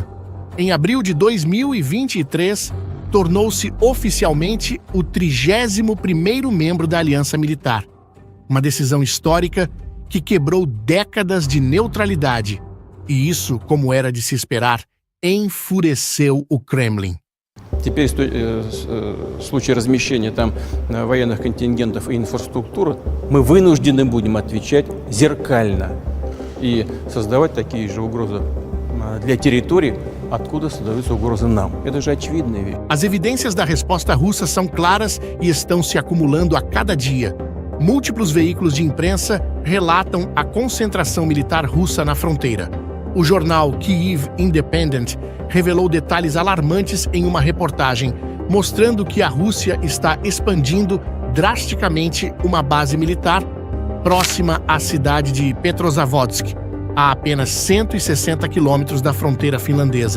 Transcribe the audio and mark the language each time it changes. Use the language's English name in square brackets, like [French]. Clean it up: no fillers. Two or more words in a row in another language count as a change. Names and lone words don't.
[Portuguese] Em abril de 2023, tornou-se oficialmente o 31º membro da Aliança Militar. Uma decisão histórica que quebrou décadas de neutralidade. E isso, como era de se esperar, enfureceu o Kremlin. [Russian] Теперь в случае размещения там военных контингентов и инфраструктуры мы вынуждены будем отвечать зеркально и создавать такие же угрозы для территорий, откуда создаются угрозы нам. Это же очевидная вещь. [Portuguese] As evidências da resposta russa são claras e estão se acumulando a cada dia. Múltiplos veículos de imprensa relatam a concentração militar russa na fronteira. O jornal Kyiv Independent revelou detalhes alarmantes em uma reportagem, mostrando que a Rússia está expandindo drasticamente uma base militar próxima à cidade de Petrozavodsk, a apenas 160 quilômetros da fronteira finlandesa.